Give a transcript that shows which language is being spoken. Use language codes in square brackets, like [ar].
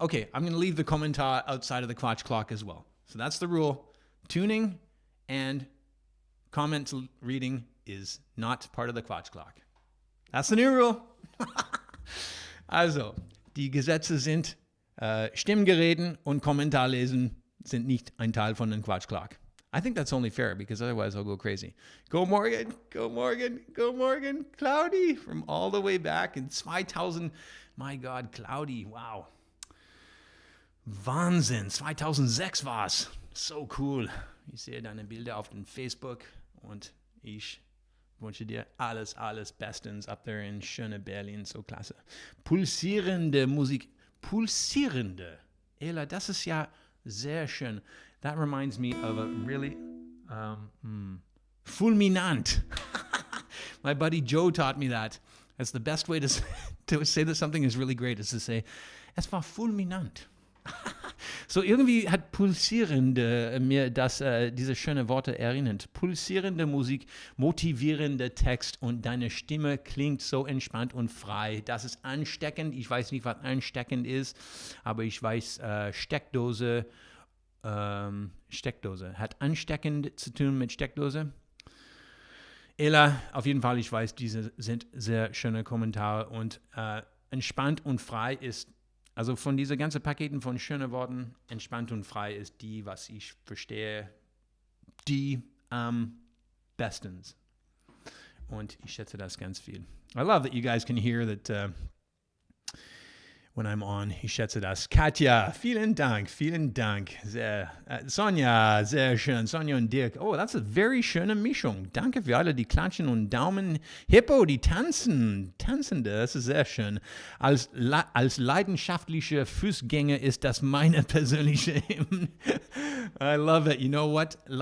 [en] Okay, I'm going to leave the Kommentar outside of the Quatsch Clock as well. So that's the rule. Tuning and comments reading is not part of the Quatsch Clock. That's the new rule. [de] Also, die Gesetze sind, Stimmgereden und Kommentarlesen sind nicht ein Teil von den Quatsch Clock. [en] I think that's only fair because otherwise I'll go crazy. Go Morgan, go Morgan, go Morgan. Cloudy from all the way back in 2000. My God, Cloudy, wow. [de] Wahnsinn, 2006 war's. [en] So cool. [de] Ich sehe deine Bilder auf dem Facebook und ich wünsche dir alles bestens [en] up there [de] in schöne Berlin. So klasse. Pulsierende Musik. Pulsierende. Ela, das ist ja sehr schön. [en] That reminds me of a really fulminant. My buddy Joe taught me that. That's the best way to say that something is really great, is to say, [de] es war fulminant. So irgendwie hat pulsierende mir diese schönen Worte erinnert. Pulsierende Musik, motivierender Text und deine Stimme klingt so entspannt und frei. Das ist ansteckend. Ich weiß nicht, was ansteckend ist, aber ich weiß, Steckdose hat ansteckend zu tun mit Steckdose. Ella, auf jeden Fall, ich weiß, diese sind sehr schöne Kommentare und entspannt und frei ist, also von diesen ganzen Paketen von schönen Worten, entspannt und frei ist die, was ich verstehe, die am bestens. Und ich schätze das ganz viel. [en] I love that you guys can hear that when I'm on. [de] Ich schätze das. Katja, vielen Dank. Sehr, Sonja, sehr schön. Sonja und Dirk. [en] Oh, that's a very [de] schöne Mischung. Danke für alle, die klatschen und Daumen. Hippo, die Tanzende, das ist sehr schön. Als leidenschaftlicher Fußgänger ist das meine persönliche Hymne. [en] I love it. You know what?